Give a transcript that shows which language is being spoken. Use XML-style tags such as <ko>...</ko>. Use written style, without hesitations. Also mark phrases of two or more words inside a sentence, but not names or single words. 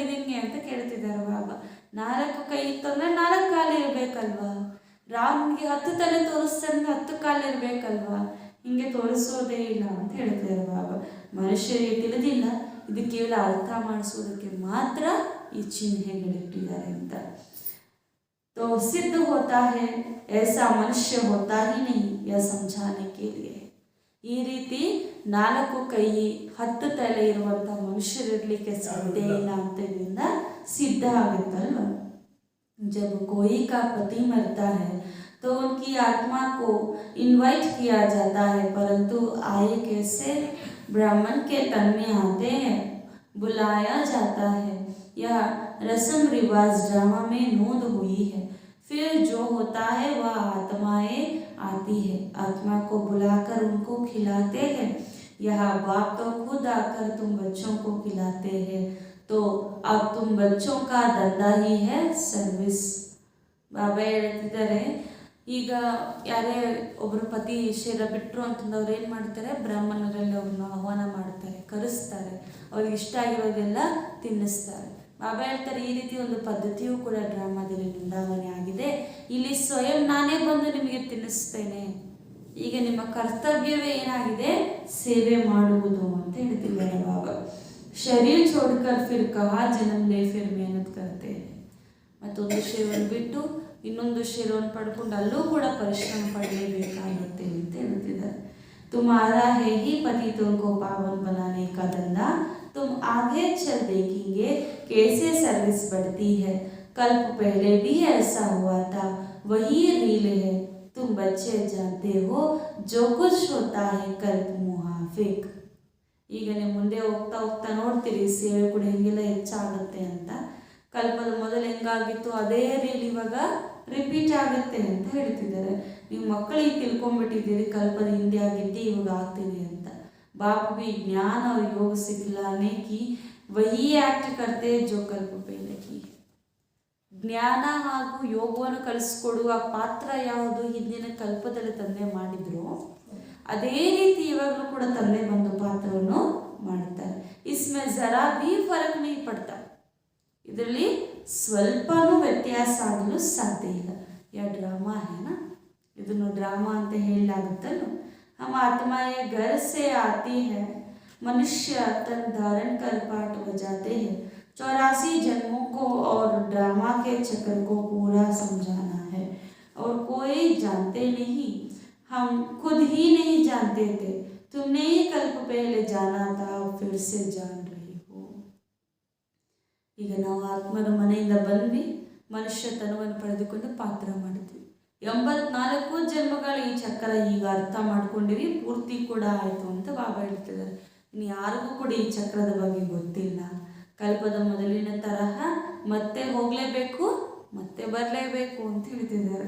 <kn>ಇದೆಂಗೆ ಅಂತ ಕೇಳ್ತಿದ್ದಾರೆ ಬಾಬಾ. 4 ಕೈ ಇತ್ತಂದ್ರೆ 4 ಕಾಲು ಇರಬೇಕಲ್ವಾ? ರಾಮನಿಗೆ 10 ತಲೆ ತೋರಿಸ್ತಾರೆ, 10 ಕಾಲು ಇರಬೇಕಲ್ವಾ? ಹಿಂಗೆ ತೋರಿಸೋದೇ ಇಲ್ಲ ಅಂತ ಹೇಳ್ತಿದ್ದಾರೆ ಬಾಬಾ. ಮನುಷ್ಯರಿಗೆ ತಿಳಿದಿಲ್ಲ, ಇದು ಕೇವಲ ಅರ್ಥ ಮಾಡಿಸೋದಕ್ಕೆ ಮಾತ್ರ ಈ ಚಿಹ್ನೆಗಳಿಟ್ಟಿದ್ದಾರೆ ಅಂತ.</kn> <hi>तो सिद्ध होता है ऐसा मनुष्य होता ही नहीं, यह समझाने के लिए.</hi> <kn>ಈ ರೀತಿ 4 ಕೈ 10 ತಲೆ ಇರುವಂಥ ಮನುಷ್ಯರಿರಲಿಕ್ಕೆ ಸಾಧ್ಯ ಇಲ್ಲ ಅಂತ ಇದರಿಂದ ಸಿದ್ಧ ಆಗುತ್ತಲ್ವ.</kn> <hi>जब कोई का पति मरता है तो उनकी आत्मा को इनवाइट किया जाता है, परंतु आए कैसे? ब्राह्मण के तन में आते हैं, बुलाया जाता है. यह रस्म रिवाज ड्रामा में नोंद हुई है। फिर जो होता है वह आत्माएं आती है, आत्मा को बुलाकर उनको खिलाते हैं। यह बाप तो खुद आकर तुम बच्चों को खिलाते हैं। तो अब तुम बच्चों का ದಂಧಾ ही है ಸರ್ವಿಸ್.</hi> <kn>ಬಾಬಾ ಹೇಳ್ತಿದ್ದಾರೆ, ಈಗ ಯಾರೇ ಒಬ್ಬರು ಪತಿ ಶರೀರ ಬಿಟ್ಟರು ಅಂತಂದು ಅವ್ರು ಏನು ಮಾಡ್ತಾರೆ, ಬ್ರಾಹ್ಮಣರಲ್ಲಿ ಅವ್ರನ್ನ ಆಹ್ವಾನ ಮಾಡ್ತಾರೆ, ಕರೆಸ್ತಾರೆ, ಅವ್ರಿಗೆ ಇಷ್ಟ ಆಗಿರೋದೆಲ್ಲ ತಿನ್ನಿಸ್ತಾರೆ. ಬಾಬಾ ಹೇಳ್ತಾರೆ, ಈ ರೀತಿ ಒಂದು ಪದ್ಧತಿಯೂ ಕೂಡ ಡ್ರಾಮಾದಲ್ಲಿ ನೋಂದಾವಣೆ ಆಗಿದೆ. ಇಲ್ಲಿ ಸ್ವಯಂ ನಾನೇ ಬಂದು ನಿಮಗೆ ತಿನ್ನಿಸ್ತೇನೆ. ಈಗ ನಿಮ್ಮ ಕರ್ತವ್ಯವೇ ಏನಾಗಿದೆ, ಸೇವೆ ಮಾಡುವುದು ಅಂತ ಹೇಳ್ತಿದ್ದಾರೆ ಬಾಬಾ.</kn> <hi>ಶರೀರ छोड़कर फिर कहाँ जन्म ले फिर मेहनत करते हैं.</hi> <kn>ಮತ್ತೊಂದು ಶರೀರವನ್ನು ಬಿಟ್ಟು ಇನ್ನೊಂದು ಶರೀರವನ್ನು ಪಡ್ಕೊಂಡು ಅಲ್ಲೂ ಕೂಡ ಪರಿಶ್ರಮ ಪಡಲೇಬೇಕಾಗುತ್ತೆ ಅಂತ ಹೇಳ್ತಿದ್ದಾರೆ.</kn> <hi>तुम्हारा है ही पतितों को पावन बनाने का धंधा, तुम आगे चल देखेंगे कैसे सर्विस बढ़ती है. कल्प पहले भी ऐसा हुआ था, वही रील है. तुम बच्चे जानते हो जो कुछ होता है कल्प मुहाफिक.</hi> <kn>ಈಗ ನೀವು ಮುಂದೆ ಹೋಗ್ತಾ ಹೋಗ್ತಾ ನೋಡ್ತೀರಿ ಸೇವೆ ಕೂಡ ಹೆಂಗೆಲ್ಲ ಹೆಚ್ಚಾಗುತ್ತೆ ಅಂತ. ಕಲ್ಪದ ಮೊದಲು ಹೆಂಗಾಗಿತ್ತು ಅದೇ ರೀಲ್ ಇವಾಗ ರಿಪೀಟ್ ಆಗುತ್ತೆ ಅಂತ ಹೇಳ್ತಿದ್ದಾರೆ. ನೀವು ಮಕ್ಕಳಿಗೆ ತಿಳ್ಕೊಂಡ್ಬಿಟ್ಟಿದ್ದೀರಿ ಕಲ್ಪದ ಹಿಂದೆ ಆಗಿದ್ದೆ ಇವಾಗ ಆಗ್ತಿದೆ ಅಂತ.</kn> <hi>बाप भी ज्ञान और योग सिखलाने की वही एक्ट करते जो कल्प पहले की.</hi> <kn>ಜ್ಞಾನ ಹಾಗೂ ಯೋಗವನ್ನು ಕಲಿಸ್ಕೊಡುವ ಪಾತ್ರ ಯಾವುದು ಹಿಂದಿನ ಕಲ್ಪದಲ್ಲಿ ತಂದೆ ಮಾಡಿದ್ರು, ಅದೇ ರೀತಿ ಇವಾಗಲೂ ಕೂಡ ತಂದೆ ಬಂದು ಪಾತ್ರವನ್ನು ಮಾಡ್ತಾರೆ.</kn> <hi>इसमे ज़रा भी फरक नहीं पड़ता.</hi> <kn>ಇದರಲ್ಲಿ ಸ್ವಲ್ಪನೂ ವ್ಯತ್ಯಾಸ ಆಗಲು ಸಾಧ್ಯ ಇಲ್ಲ.</kn> <hi>या ड्रामा है</hi> <kn>ಇದನ್ನು ಡ್ರಾಮಾ ಅಂತ ಹೇಳಲಾಗುತ್ತಲ್ಲ.</kn> <hi>हम आत्माएं घर से आती है, मनुष्य तन धारण कर पाठ बजाते हैं. 84 जन्मों को और ड्रामा के चक्र को पूरा समझाना है. और कोई जानते नहीं, हम खुद ही नहीं जानते थे. तुमने ही कल्प पहले जाना था, फिर से जान रही हो.</hi> <kn>ಈಗ ನಾವು ಆತ್ಮರ ಮನೆಯಿಂದ ಬಂದ್ವಿ, ಮನುಷ್ಯ ತನವನ್ನು ಪಡೆದುಕೊಂಡು ಪಾತ್ರ ಮಾಡಿದ್ವಿ. 84 ಜನ್ಮಗಳ ಈ ಚಕ್ರ ಈಗ ಅರ್ಥ ಮಾಡ್ಕೊಂಡಿವಿ, ಪೂರ್ತಿ ಕೂಡ ಆಯಿತು ಅಂತ ಬಾಬಾ ಹೇಳ್ತಿದ್ದಾರೆ. ಇನ್ನು ಯಾರಿಗೂ ಕೂಡ ಈ ಚಕ್ರದ ಬಗ್ಗೆ ಗೊತ್ತಿಲ್ಲ. ಕಲ್ಪದ ಮೊದಲಿನ ತರಹ ಮತ್ತೆ ಹೋಗಲೇಬೇಕು, ಮತ್ತೆ ಬರಲೇಬೇಕು ಅಂತ ಹೇಳ್ತಿದ್ದಾರೆ.</kn>